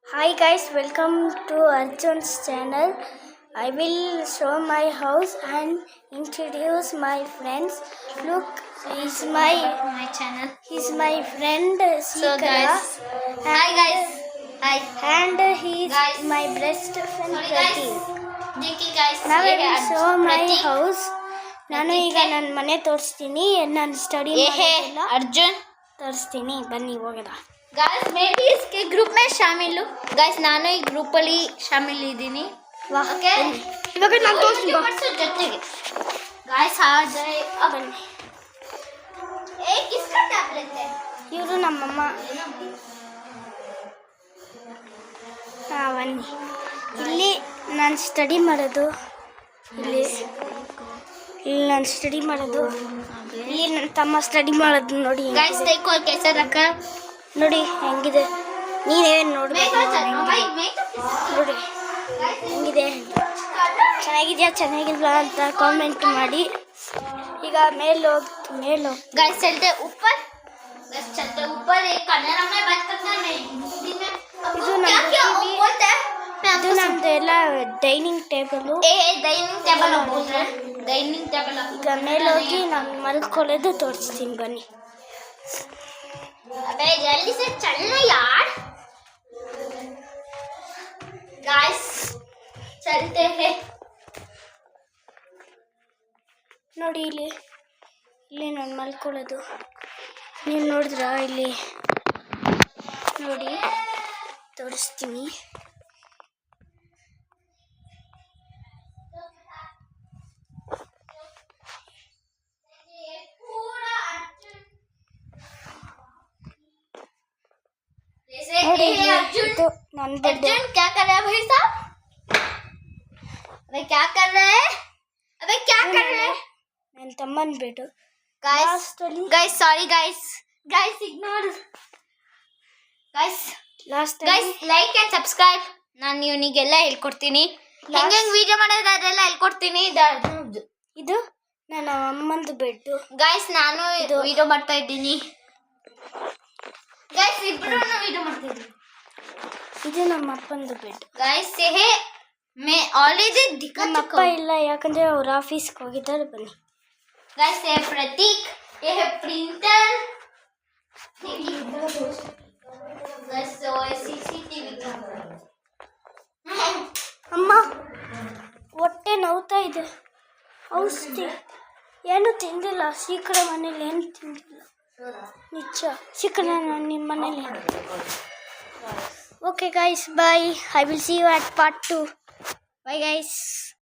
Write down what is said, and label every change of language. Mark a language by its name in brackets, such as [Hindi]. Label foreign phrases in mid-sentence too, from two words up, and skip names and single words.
[English] Hi guys, welcome to Arjun's channel. I will show my house and introduce my friends. Look, he's my channel. he's my friend So Sikara. guys, hi guys, hi And he's guys. my best friend Sorry guys, Pratik. Jiki guys. Now I [Kannada] ಹೇಗೆ [English] will show my [Kannada] ಪ್ರತೀಕ್? [English] house. [Kannada] ನಾನು ಈಗ ನನ್ನ ಮನೆ ತೋರಿಸ್ತೀನಿ. ನಾನು ಸ್ಟಡಿ ಮಾಡೋದಿಲ್ಲ [Hindi] अर्जुन [Kannada] ತೋರಿಸ್ತೀನಿ. ಬನ್ನಿ ಹೋಗೋಣ. [Hindi] गाइस मैं भी इसके ग्रुप में शामिल हूँ गाइस [Kannada] ನಾನು ಈ ಗ್ರೂಪ್ ಅಲ್ಲಿ ಶಾಮಿಲ್ ಇದ್ದೀನಿ ಓಕೆ ಇವಾಗ ನಾನು ತೋರಿಸ್ತೀನಿ ಬಾ. [Hindi] ಜೊತೆಗೆ गाइस आ जाए अब [Kannada] ಬನ್ನಿ. [Hindi] ए किसका टैबलेट है [Kannada] ಇವರು ನಮ್ಮಮ್ಮ. ಬನ್ನಿ. ಇಲ್ಲಿ ನಾನು ಸ್ಟಡಿ ಮಾಡೋದು. ಇಲ್ಲಿ ನಾನು ಸ್ಟಡಿ ಮಾಡೋದು. ಇಲ್ಲಿ ನನ್ನ ತಮ್ಮ ಸ್ಟಡಿ ಮಾಡೋದು ನೋಡಿ. [Hindi] गाइस देखो कैसे रखा [Kannada] ನೋಡಿ ಹೆಂಗಿದೆ. ನೀನೇನು [Hindi] मैं [Kannada] ನೋಡ್ಬೇಕು. [Hindi] तो चल भाई मैं तो [Kannada] ನೋಡಿ ಹೆಂಗಿದೆ. ಚೆನ್ನಾಗಿದೆಯಾ ಚೆನ್ನಾಗಿಲ್ಲ ಅಂತ ಕಾಮೆಂಟ್ ಮಾಡಿ. ಈಗ ಮೇಲೆ ಹೋಗಿ [Hindi] गाइस चलते ऊपर गाइस चलते ऊपर एक कमरा में बात करते हैं मैं दिन में [Kannada] ಇದು [Hindi] क्या [Kannada] ನಮ್ಮ [Hindi] क्या वो बोलते हैं मैं [Kannada] ಇದು [Hindi] आपको [Kannada] ನಮ್ದು ಎಲ್ಲ [English] dining table. dining table [Hindi] बोल रहे हैं [English] dining table [Kannada] ಈಗ ಮೇಲೆ ಹೋಗಿ ನಾನು ಮಲ್ಕೊಳ್ಳೋದು ತೋರಿಸ್ತೀನಿ ಬನ್ನಿ. [Hindi] अबे जल्दी से चलना यार गाइस चलते हैं [Kannada] ನೋಡಿ ಇಲ್ಲಿ ನಾನು ಮಲ್ಕೊಳ್ಳೋದು. ನೀವು ನೋಡಿದ್ರಾ ಇಲ್ಲಿ ನೋಡಿ ತೋರಿಸ್ತೀನಿ. ನೋಡಿ ಇಲ್ಲಿ ಇದು ನನ್ನ ಬೆಡ್. [Hindi] अर्जुन क्या कर रहा है भाई साहब अबे क्या कर रहा है अबे क्या कर रहा है [Kannada] ನನ್ನ ತಮ್ಮನ ಬೆಡ್. [Hindi] गाइस [Kannada] ಲಾಸ್ಟಲ್ಲಿ [English] guys sorry guys guys ignore guys [Kannada] ಲಾಸ್ಟ್ [English] guys like and subscribe. [Kannada] ನಾನು ಇವನಿಗೆಲ್ಲ ಹೇಳ್ಕೊಡ್ತೀನಿ ಹೆಂಗೆ ವಿಡಿಯೋ ಮಾಡೋದು ಅದೆಲ್ಲ ಹೇಳ್ಕೊಡ್ತೀನಿ. ಇದು ನನ್ನ ಅಮ್ಮಂದು ಬೆಡ್ಡು. गाइस ನಾನು ಇದು ವಿಡಿಯೋ ಮಾಡ್ತಾ ಇದ್ದೀನಿ गाइस ಇಬ್ರು ವಿಡಿಯೋ ಮಾಡ್ತಾ ಇದ್ದೀನಿ ಇದು ನಮ್ಮ ಅಪ್ಪಂದು ಬೆಡ್. [Hindi] गाइस ये है मैं ऑलरेडी दिखा [Kannada] ನಮ್ಮ [Hindi] चुका [Kannada] ಅಪ್ಪ [Hindi] हूं [Kannada] ಇಲ್ಲ याकंದ್ರೆ ಅವ್ರ ಆಫೀಸ್ಗೆ ಹೋಗಿದ್ದಾರೆ. ಬನ್ನಿ. [Hindi] गाइस ये है प्रतीक ये है प्रिंटर गाइस वो है सीसीटीवी कैमरा [Kannada] ಅಮ್ಮ ಹೊಟ್ಟೆ ನೋವ್ತಾ ಇದೆ. ಔಷಧಿ ಏನು ತಿಂದಿಲ್ಲ. ಶೀಕರ ಮನೇಲಿ ಏನು ತಿಂದಿಲ್ಲ. ನಿಜ ಶೀಕರ ನಿಮ್ಮ ಮನೇಲಿ. [English] Okay guys bye. I will see you at part 2. Bye guys.